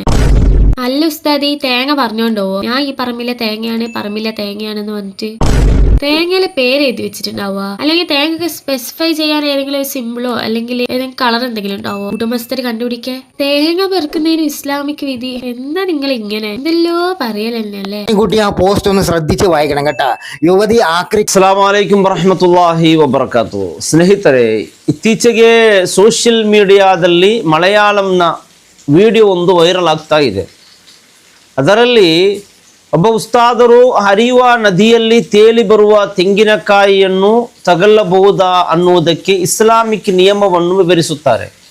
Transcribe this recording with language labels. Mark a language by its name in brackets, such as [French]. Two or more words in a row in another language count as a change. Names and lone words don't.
[Malayalam] അല്ല ഉസ്താദ്, ഈ തേങ്ങ പറഞ്ഞോണ്ടോ ഞാൻ ഈ പറമ്പിലെ തേങ്ങയാണെന്ന് പറഞ്ഞിട്ട് തേങ്ങയിലെ പേര് എഴുതി വെച്ചിട്ടുണ്ടാവുക? അല്ലെങ്കിൽ തേങ്ങ സ്പെസിഫൈ ചെയ്യാൻ ഏതെങ്കിലും ഒരു സിമ്പിളോ അല്ലെങ്കിൽ ഏതെങ്കിലും കളർ എന്തെങ്കിലും ഉണ്ടാവോ ഉടമസ്ഥര് കണ്ടുപിടിക്കാൻ? തേങ്ങ പെറുക്കുന്നതിന് ഇസ്ലാമിക് വിധി എന്താ? നിങ്ങൾ ഇങ്ങനെ എന്തെല്ലോ പറയലല്ലേ? കുട്ടി ആ പോസ്റ്റ് ഒന്ന് ശ്രദ്ധിച്ച് വായിക്കണം കേട്ടാ. യുവതി [Arabic] السلام عليكم ورحمة الله وبركاته. [Kannada] ಸ್ನೇಹಿತರೆ, ಇತ್ತೀಚೆಗೆ [English] social media [Kannada] ಮಲಯಾಳಂನ ವಿಡಿಯೋ ಒಂದು ವೈರಲ್ ಆಗ್ತಾ ಇದೆ. ಅದರಲ್ಲಿ ಒಬ್ಬ ಉಸ್ತಾದರು ಹರಿಯುವ ನದಿಯಲ್ಲಿ ತೇಲಿ ಬರುವ ತೆಂಗಿನಕಾಯಿಯನ್ನು ತಗಲಬಹುದಾ ಅನ್ನುವುದಕ್ಕೆ ಇಸ್ಲಾಮಿಕ್ ನಿಯಮವನ್ನು ವಿವರಿಸುತ್ತಾರೆ.